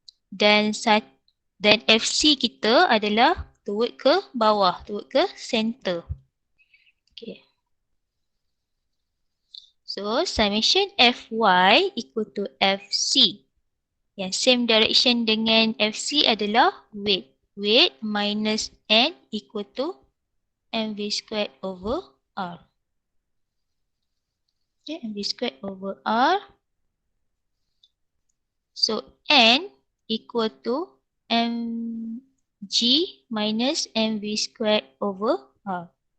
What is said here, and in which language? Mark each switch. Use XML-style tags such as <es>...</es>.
<ms>Dan FC kita adalah toward ke bawah, toward ke center. Okay.</ms> <en>So, summation Fy equal to Fc.</en> <ms>Yang same direction dengan Fc adalah weight.</ms> <en>Weight minus N equal to mv squared over R. Okay, mv squared over R. So, N equal to mg minus mv squared over R.</en>